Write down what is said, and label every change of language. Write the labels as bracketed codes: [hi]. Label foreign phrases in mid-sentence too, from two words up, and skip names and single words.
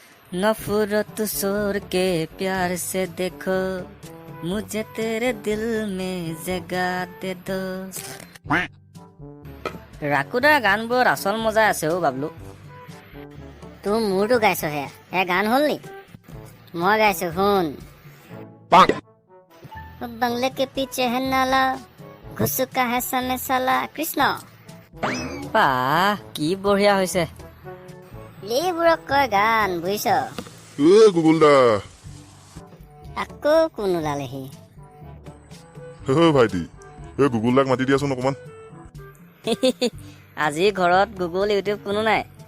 [hi] नफरत सोर के प्यार से देखो मुझे तेरे दिल में जगह दे दो। [as] ৰাকুদাৰ গানবোৰত আচল মজা আছে অ' বাবলু। তোৰ মোৰতো গাইছহে, গান হ'ল নি? মই গাইছো শুন। [hi] बंगले के पीछे है नाला, घुस का है सने साला। [as] কৃষ্ণ বাহ কি বঢ়িয়া হৈছে। এইবোৰক কয় গান, বুজিছ? গুগুল দা। আকৌ কোন ওলালেহি? ভাইটি গুগুল দাক মাতি দিয়াচোন অকমান। আজি ঘৰত গুগল ইউটিউব কোনো নাই।